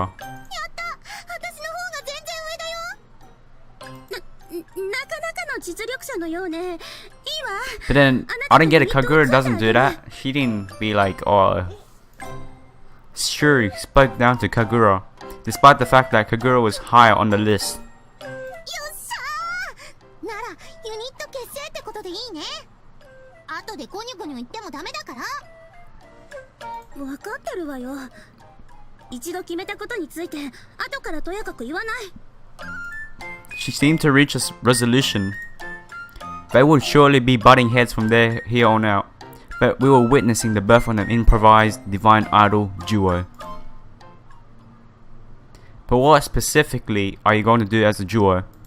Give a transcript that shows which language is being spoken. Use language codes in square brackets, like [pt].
[ja] やった私の方が全然上だよ。なかなかの実力者のようね。いいわ。 [en] But then, I don't get it, Kagura doesn't do that. She didn't be like, oh... Shuri spoke down to Kagura, despite the fact that Kagura was higher on the list. [ja] よっしゃー。ならユニット結成ってことでいいね。後でゴニョゴニョ言ってもダメだから。分かってるわよ。一度決めたことについて後からとやかく言わない。 [en] She seemed to reach a resolution. They would surely be butting heads from here on out, but we were witnessing the birth of an improvised divine idol duo. But what specifically are you going to do as a duo?